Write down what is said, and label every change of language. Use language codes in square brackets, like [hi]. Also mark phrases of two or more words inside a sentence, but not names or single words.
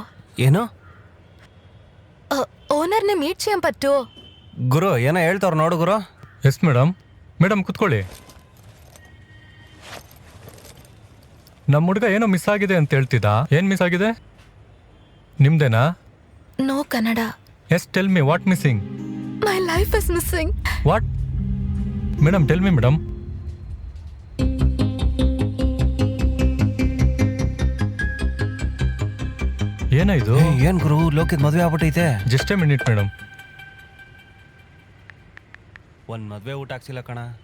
[kn] ಏನು [en] ownerna meet [ml] ചെയ്യാൻ പറ്റുമോ? [kn] ಗುರು ಏನೋ ಹೇಳ್ತಾವ್ರು ನೋಡು ಗುರು. [en] Yes madam. [kn] ಮೇಡಮ್ ಕುತ್ಕೊಳ್ಳಿ. ನಮ್ಮ ಹುಡುಗ ಏನೋ ಮಿಸ್ ಆಗಿದೆ ಅಂತ ಹೇಳ್ತಿದ್ದ. ಏನ್ ಮಿಸ್ ಆಗಿದೆ? ನಿಮ್ದೇನಾ? [en] No Kannada. ಎಸ್, Tell me what missing. My life is missing. ವಾಟ್? Madam tell me madam. ಏನಾಯ್ತು? [kn] ಏನ್ ಗುರು, ಲೋಕಿದ್ ಮದ್ವೆ ಆಗ್ಬಿಟ್ಟೈತೆ. [en] Just a minute madam. [kn] ಒಂದ್ ಮದ್ವೆ ಊಟ ಹಾಕ್ಸಿಲ್ಲ ಕಣ.